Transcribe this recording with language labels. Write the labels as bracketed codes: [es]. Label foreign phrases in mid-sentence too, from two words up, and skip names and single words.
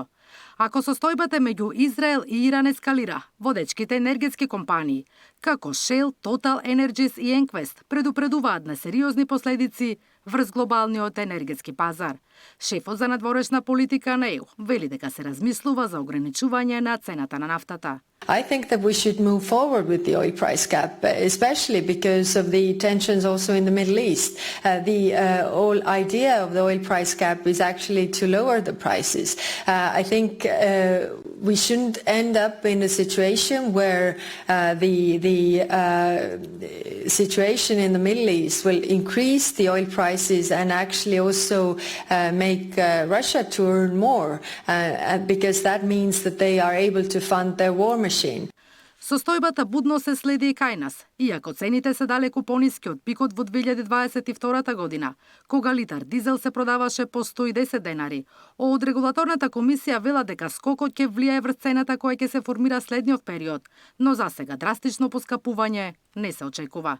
[mk] Ако состојбата меѓу Израел и Иран ескалира, водечките енергетски компании како Shell, Total Energies и Enquest предупредуваат на сериозни последици врз глобалниот енергетски пазар. Шефот за надворешна политика на ЕУ вели дека се размислува за ограничување на цената на нафтата. [en] I think that we should move forward with the oil price cap, especially because of the tensions also in the Middle East. The whole idea of the oil price cap is actually to lower the prices. I think we shouldn't end up in a situation where the situation in the Middle East will increase the oil prices and actually also make Russia to earn more, because that means that they are able to fund their war machine. [mk] Состојбата будно се следи и кај нас, иако цените се далеку пониски од пикот во 2022 година, кога литар дизел се продаваше по 110 денари. Од регулаторната комисија вела дека скокот ќе влијае врз цената која ќе се формира следниот период, но за сега драстично поскапување не се очекува.